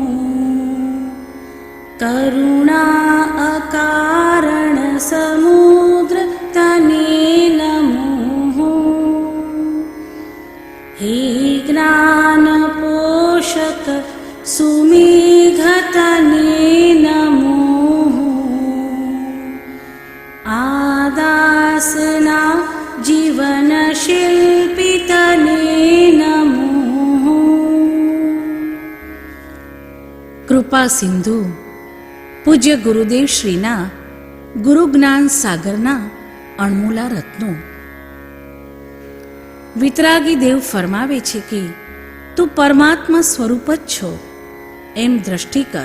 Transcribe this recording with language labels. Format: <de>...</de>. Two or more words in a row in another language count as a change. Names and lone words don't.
<gu>કરુણા અકારણ સમુદ્ર તને નમો હે જ્ઞાન પોષક સુમેઘ તને નમો આદાસના જીવન શિલ્પી તને નમો। કૃપા સિંધુ પૂજ્ય ગુરુદેવ શ્રીના ગુરુ જ્ઞાન સાગરના અણમોલા રત્નો. વિતરાગી દેવ ફરમાવે છે કે તું પરમાત્મા સ્વરૂપ જ છો એમ દ્રષ્ટિ કર.</gu>